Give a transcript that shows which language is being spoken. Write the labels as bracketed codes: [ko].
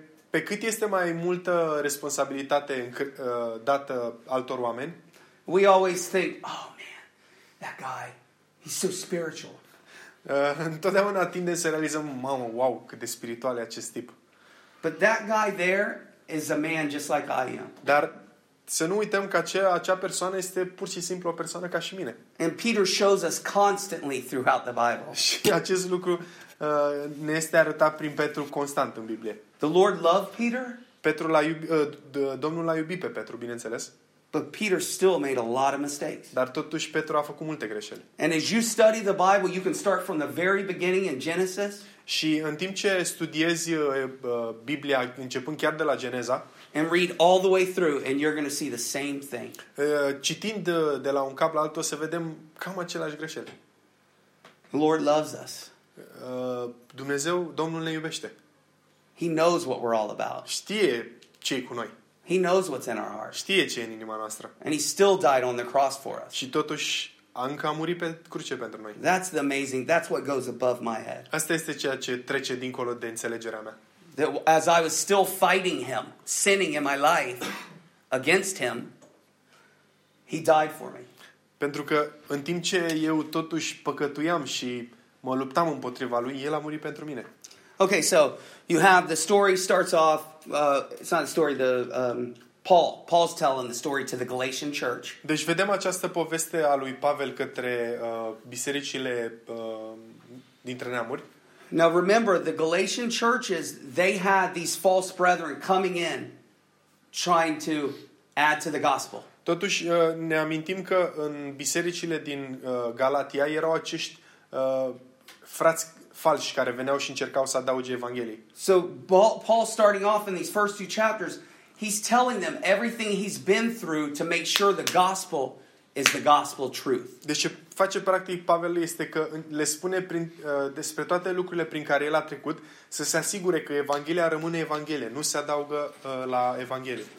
[ro] Pe cât este mai multă responsabilitate dată altor oameni. [en] We always think, oh man, that guy, he's so spiritual. [ro] Întotdeauna tindem să realizăm, mamă, wow, cât de spiritual e acest tip. [en] But that guy there is a man just like I am. [ro] Dar să nu uităm că acea persoană este pur și simplu o persoană ca și mine. [en] And Peter shows us constantly throughout the Bible. [ro] Și acest lucru ne este arătat prin Petru constant în Biblie. [en] The Lord loved Peter? [ro] Petru l-a Domnul l-a iubit pe Petru, bineînțeles. [en] But Peter still made a lot of mistakes. [ro] Dar totuși Petru a făcut multe greșeli. [en] And as you study the Bible, you can start from the very beginning in Genesis. [ro] Și în timp ce studiezi Biblia începând chiar de la Geneza, [en] and read all the way through and you're going to see the same thing. [ro] Citind de la un cap la altul, o să vedem cam aceleași greșeli. [en] The Lord loves us. [ro] Dumnezeu, Domnul ne iubește. [en] He knows what we're all about. [ro] Știe ce e cu noi. [en] He knows what's in our heart. [ro] Știe ce e în inima noastră. [en] And he still died on the cross for us. [ro] Și totuși încă a murit pe cruce pentru noi. [en] That's the amazing. That's what goes above my head. [ro] Asta este ceea ce trece dincolo de înțelegerea mea. [en] That as I was still fighting him, sinning in my life against him, he died for me. [ro] Pentru că în timp ce eu totuși păcătuiam și mă luptam împotriva lui, el a murit pentru mine. [en] Okay, so you have the story starts off. It's not a story. Paul's telling the story to the Galatian church. [ro] Deci vedem această poveste a lui Pavel către bisericile dintre neamuri. [en] Now remember, the Galatian churches, they had these false brethren coming in, trying to add to the gospel. [ro] Totuși ne amintim că în bisericile din Galatia erau acești frați falși care veneau și încercau să adauge Evangheliei. [en] So Paul, starting off in these first two chapters, he's telling them everything he's been through to make sure the gospel is the gospel truth. [ro] Deci ce face practic Pavel este că le spune despre toate lucrurile prin care el a trecut să se asigure că Evanghelia rămâne Evanghelie, nu se adaugă la Evanghelie.